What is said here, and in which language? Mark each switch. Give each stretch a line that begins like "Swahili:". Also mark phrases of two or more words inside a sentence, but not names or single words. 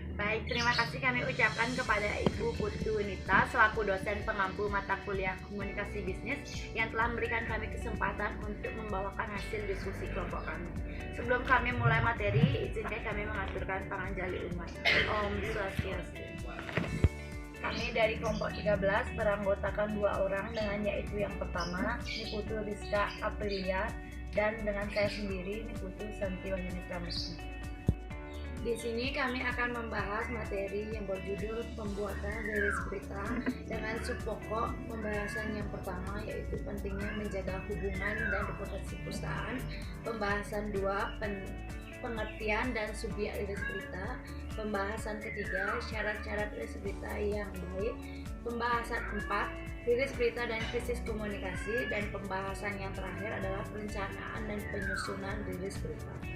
Indonesian: Baik, terima kasih kami ucapkan kepada Ibu Putu Nita selaku dosen pengampu mata kuliah komunikasi bisnis yang telah memberikan kami kesempatan untuk membawakan hasil diskusi kelompok kami. Sebelum kami mulai materi, izinkan kami mengaturkan
Balinese: panganjali umat. Om Swastiastu.
Indonesian: Kami dari kelompok 13 beranggotakan 2 orang dengan yaitu yang pertama Niputu Rizka Aprilia dan dengan saya sendiri Niputu Santi Wahyuni Pramusti. Di sini kami akan membahas materi yang berjudul pembuatan rilis berita dengan subpokok pembahasan yang pertama yaitu pentingnya menjaga hubungan dan reputasi perusahaan, pembahasan 2 pengertian dan subjek rilis berita, pembahasan ketiga syarat-syarat rilis berita yang baik, pembahasan 4 rilis berita dan krisis komunikasi, dan pembahasan yang terakhir adalah perencanaan dan penyusunan rilis berita.